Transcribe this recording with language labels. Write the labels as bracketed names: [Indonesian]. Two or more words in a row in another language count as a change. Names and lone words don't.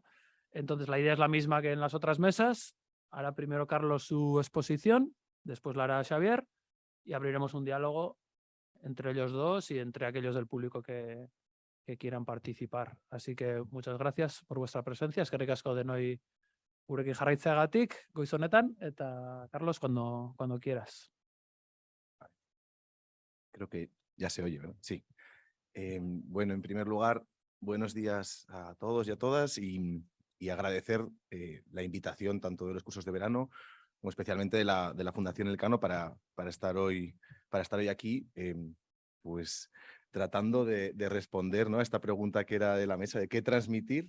[Spanish] Entonces, la idea es la misma que en las otras mesas. Hará primero Carlos su exposición, después la hará Xavier y abriremos un diálogo entre ellos dos y entre aquellos del público que quieran participar. Así que muchas gracias por vuestra presencia. [Basque] Eskerrik asko denoi gurekin jarraitzeagatik goiz honetan, eta Carlos, [Spanish] cuando quieras. Creo que ya se oye, ¿verdad? Sí. Bueno, en primer lugar, buenos días a todos y a todas y agradecer la invitación tanto de los cursos de verano como especialmente de la Fundación Elcano para estar hoy aquí, pues tratando de responder, ¿no?, a esta pregunta que era de la mesa de qué transmitir.